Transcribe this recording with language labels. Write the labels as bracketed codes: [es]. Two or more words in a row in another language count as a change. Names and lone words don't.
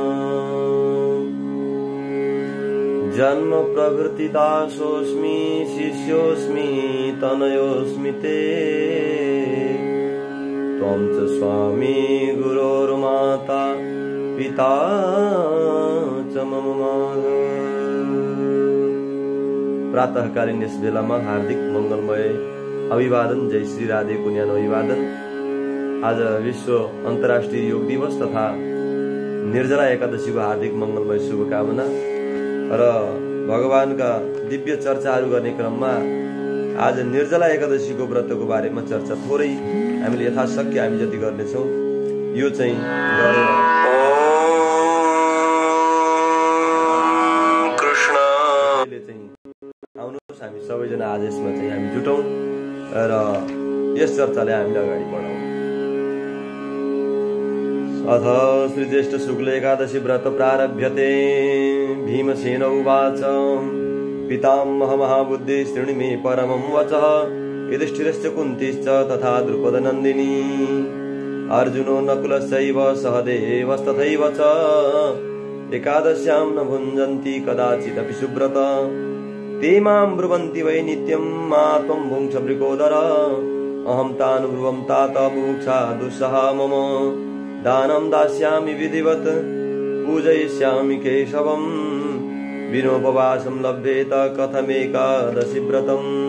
[sa] जन्म प्रभृति दासोऽस्मि शिष्योऽस्मि तनयोऽस्मि ते त्वं च स्वामी गुरोर्माता पिता च मम माधव। [ne] प्रातःकालीन यस बेलामा हार्दिक मंगलमय अभिवादन। जय श्री राधे को न्यानो अभिवादन। आज विश्व अन्तर्राष्ट्रिय योग दिवस तथा निर्जला एकादशी को हार्दिक मंगलमय शुभकामना र भगवानका दिव्य चर्चाहरू गर्ने क्रममा आज निर्जला एकादशी को व्रतको बारेमा चर्चा थोरै हामीले यथाशक्य हामी जति गर्नेछौँ। यो चाहिँ हामी सबैजना आज यसमा चाहिँ हामी जुटौं र यस चर्चालाई हामीले अगाडि बढाउँ। [sa] अथ श्री ज्येष्ठ शुक्ल एकादशी व्रत प्रारभ्यते। भीमसेन उवाच पितामह महाबुद्धि शृणु मे परमं वचः युधिष्ठिरश्च कुन्तीश्च तथा द्रुपदनन्दिनी अर्जुनो नकुलश्चैव सहदेवस्तथैव च एकादश्यां न भुञ्जन्ति कदाचिदपि सुव्रत ते मां ब्रुवन्ति वै नित्यं मा त्वं भुङ्क्ष वृकोदर अहं तान् ब्रुवं तात बुभुक्षा दुस्सहा मम दानं दास्यामि विधिवत् पूजयिष्यामि केशवम् विनोपवासं लभ्येत कथमेकादशी व्रतम्।